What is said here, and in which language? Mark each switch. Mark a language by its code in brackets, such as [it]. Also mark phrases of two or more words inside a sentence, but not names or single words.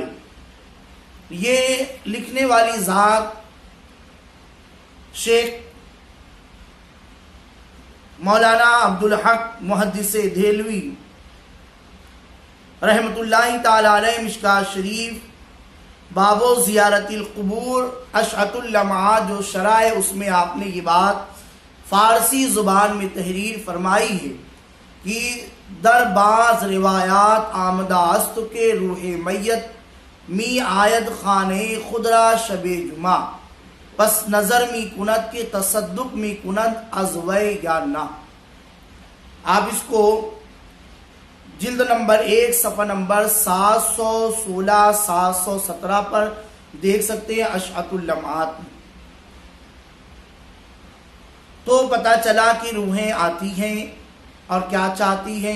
[ur] یہ لکھنے والی ذات شیخ مولانا عبدالحق محدث دہلوی رحمۃ اللہ تعالی علیہ، مشکوٰۃ شریف باب زیارت القبور اشعۃ اللمعات جو شرح ہے، اس میں آپ نے یہ بات فارسی زبان میں تحریر فرمائی ہے کہ [fa] در بعض روایات آمدہ است کے روح میت می آید خانہ خدرا شب جمعہ، پس نظر می کند کے تصدق می کند از وی یا نہ۔ [ur] آپ اس کو جلد نمبر 1 صفحہ نمبر 716 717 پر دیکھ سکتے ہیں، اشعۃ اللمعات میں۔ تو پتہ چلا کہ روحیں آتی ہیں اور کیا چاہتی ہیں۔